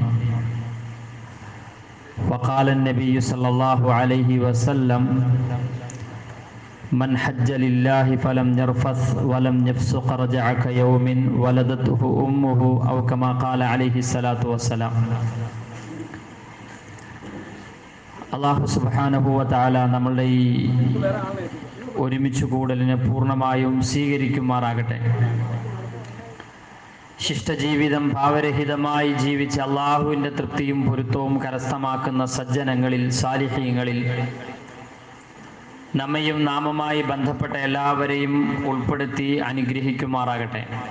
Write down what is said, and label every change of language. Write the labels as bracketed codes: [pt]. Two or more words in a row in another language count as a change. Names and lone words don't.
[ar] وقال النبي صلى الله عليه وسلم: من حج لله فلم يرفث ولم يفسق رجع كيوم ولدته أمه أو كما قال عليه الصلاة والسلام. الله سبحانه وتعالى [ml] നമ്മളുടെ ഈ ഒരുമിച്ച് കൂടലിനെ പൂർണ്ണമായും സ്വീകരിക്കുമാറാകട്ടെ. ശിഷ്ടജീവിതം ഭാവരഹിതമായി ജീവിച്ച് അള്ളാഹുവിൻ്റെ തൃപ്തിയും പൊരുത്തവും കരസ്ഥമാക്കുന്ന സജ്ജനങ്ങളിൽ, സാലിഹീങ്ങളിൽ നമ്മയും നാമുമായി ബന്ധപ്പെട്ട എല്ലാവരെയും ഉൾപ്പെടുത്തി അനുഗ്രഹിക്കുമാറാകട്ടെ.